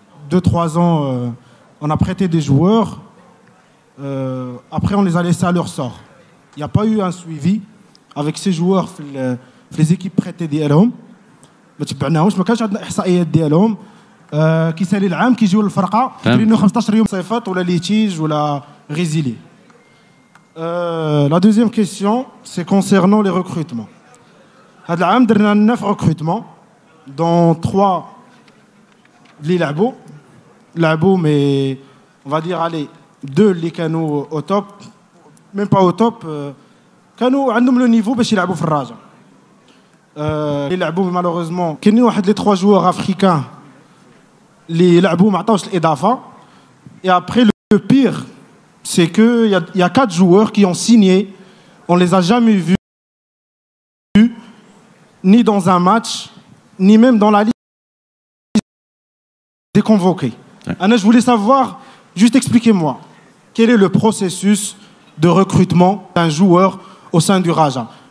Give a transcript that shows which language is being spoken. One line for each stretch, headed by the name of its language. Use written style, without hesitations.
French: 2-3 ans, on a prêté des joueurs. Après, on les a laissés à leur sort. Il n'y a pas eu un suivi avec ces joueurs في les équipes prêtées
Arabic: ديالهم. ما تبعناهمش، ما كانش عندنا احصائيات ديالهم. كيسالي العام كيجيو للفرقه كاينين 15 يوم صيفط ولا ليتيج ولا غيزيلي.
French: La deuxième question, c'est concernant les recrutements.
Arabic: هذا العام درنا
French: 9 recrutements dont 3
Arabic: اللي لعبوا
French: mais on va dire allez 2
Arabic: اللي كانوا
French: au top, même pas au top,
Arabic: كانوا عندهم لو نيفو باش يلعبوا في الرجاء. اللي لعبوا
French: malheureusement
Arabic: كاينين واحد لي
French: 3 joueurs africains
Arabic: اللي لعبوا ما عطاوش الاضافه.
French: Et après le pire, c'est que il y a 4 joueurs qui ont signé, on les a jamais vus ni dans un match ni même dans la liste des convoqués. Anna, je voulais savoir, juste expliquez-moi quel est le processus de recrutement d'un joueur au sein du Raja.